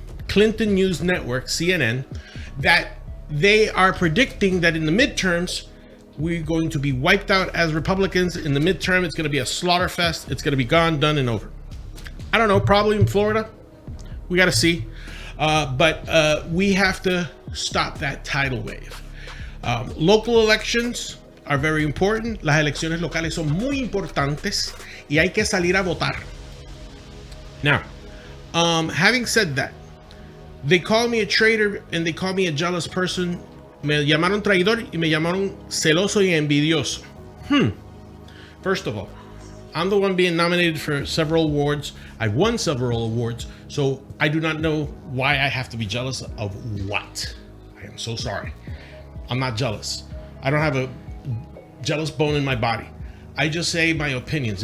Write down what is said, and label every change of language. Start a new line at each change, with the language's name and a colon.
English: Clinton News Network, CNN, that they are predicting that in the midterms, we're going to be wiped out as Republicans. In the midterm, it's going to be a slaughter fest. It's going to be gone, done, and over. I don't know, probably in Florida. We got to see. But we have to stop that tidal wave. Local elections are very important.
Spanish: Las elecciones locales son muy importantes y hay que salir a votar.
English: Now, having said that, they call me a traitor and they call me a jealous person.
Spanish: Me llamaron traidor y me llamaron celoso y envidioso.
English: First of all, I'm the one being nominated for several awards. I've won several awards, so I do not know why I have to be jealous of what. I am so sorry. I'm not jealous. I don't have a jealous bone in my body. I just say my opinions.